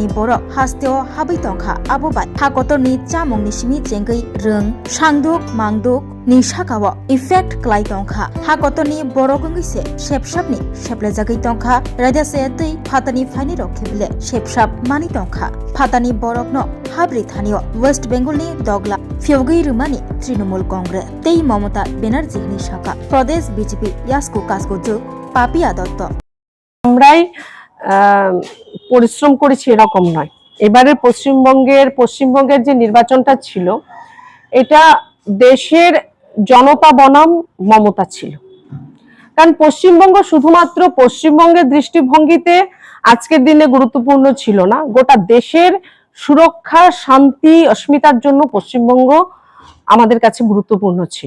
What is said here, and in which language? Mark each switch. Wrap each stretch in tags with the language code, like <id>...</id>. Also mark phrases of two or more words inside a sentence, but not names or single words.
<trp>बर हास्तेओ हाबै तंखा आबोबाय हाकतरनि चामुंनि सिमी जेंगै रों सांदुक मांदुक नि साकाव इफेक्ट क्लाइ तंखा हाकतरनि बर गंगैसे सेपसापनि सेप्लेजागै तंखा रायदासायाति फातानि फाइनि रखेबिले सेपसाप मानि तंखा फातानि बरकनो हाब्रि थानियो वेस्ट बेंगलनि दगला फिउगै रुमानि तृणमूल कांग्रेस तै ममता बेनार्जीनि साका प्रदेश बीजेपी यास्कु कास्कु जुग पापिया दत्त</trp> <bn>আমরাই পরিশ্রম করেছি এরকম নয়। এবারে পশ্চিমবঙ্গের যে নির্বাচনটা ছিল এটা দেশের জনতা বনাম মমতা ছিল। কারণ পশ্চিমবঙ্গ শুধুমাত্র পশ্চিমবঙ্গের দৃষ্টিভঙ্গিতে আজকের দিনে গুরুত্বপূর্ণ ছিল না, গোটা দেশের সুরক্ষা শান্তি অস্মিতার জন্য পশ্চিমবঙ্গ আমাদের কাছে গুরুত্বপূর্ণ ছিল।</bn>